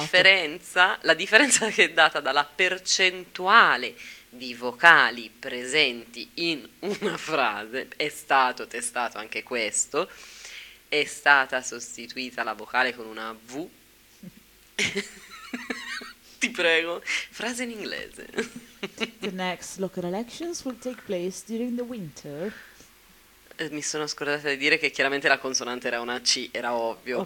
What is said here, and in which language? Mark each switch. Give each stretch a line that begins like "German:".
Italian: Differenza, la differenza che è data dalla percentuale di vocali presenti in una frase, è stato testato anche questo, è stata sostituita la vocale con una V, ti prego, frase in inglese.
English: The next local elections will take place during the winter.
Italian: Mi sono scordata di dire che chiaramente la consonante era una C, era ovvio, okay.